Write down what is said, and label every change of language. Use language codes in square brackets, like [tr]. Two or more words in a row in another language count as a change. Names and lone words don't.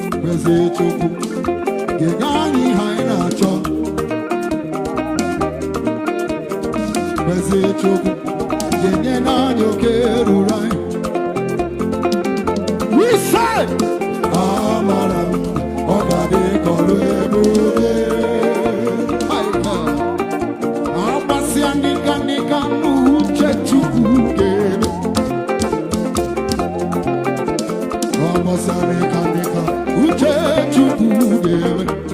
[ig] Eze Chukwu, ga-enye anyị ihe anyị na-achọ. Eze Chukwu, ga-enye anyị oke ruru anyị. [en] We say, [ig] amara m, ọ ga-adị ka ọlụ ebube. [en] My God. [ig] Agbasịa nịka nịka n'uche Chukwu ga-eme. Agbasịa nịka nịka uche Chukwu ga-eme.